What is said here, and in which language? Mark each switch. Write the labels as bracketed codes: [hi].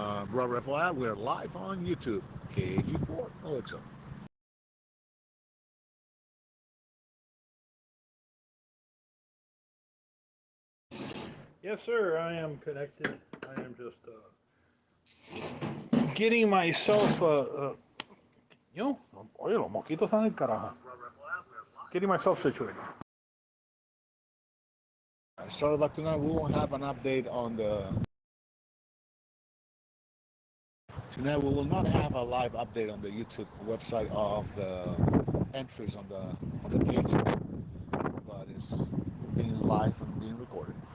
[en] Bro Reply, we're live on YouTube. KG4 Elixir. Yes, sir. I am connected. I am just getting myself. [es] Oye, los mosquitos están del carajo. [en] Getting myself situated. So, like tonight, we won't have an update on the. Tonight, we will not have a live update on the YouTube website of the entries on the page, but it's being live and being recorded.